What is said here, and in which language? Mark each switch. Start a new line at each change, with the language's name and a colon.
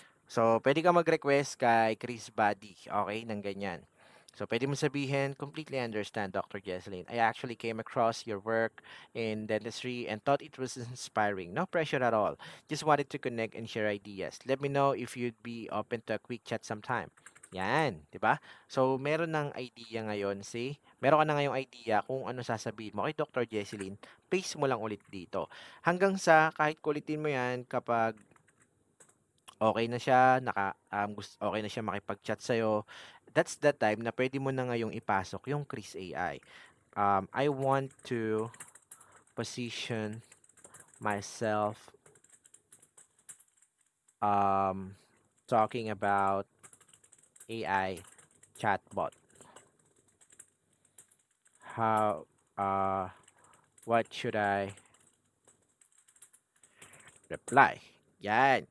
Filipino: So, pwede ka mag-request kay Chris Buddy, okay, ng ganyan. So, pwede mo sabihin,
English: completely understand, Dr. Jesselyn. I actually came across your work in dentistry and thought it was inspiring. No pressure at all. Just wanted to connect and share ideas. Let me know if you'd be open to a quick chat sometime.
Filipino: Yan, di ba? So, meron ng idea ngayon, see? Meron ka na ngayong idea kung ano sasabihin mo kay Dr. Jesselyn, paste mo lang ulit dito. Hanggang sa kahit kulitin mo yan kapag okay na siya, okey na siya makipag-chat sa'yo,
English: that's the time
Filipino: na puwede mo na ngayong ipasok yung Kris AI.
English: I want to position myself, talking about AI chatbot. How, what should I reply? Yan.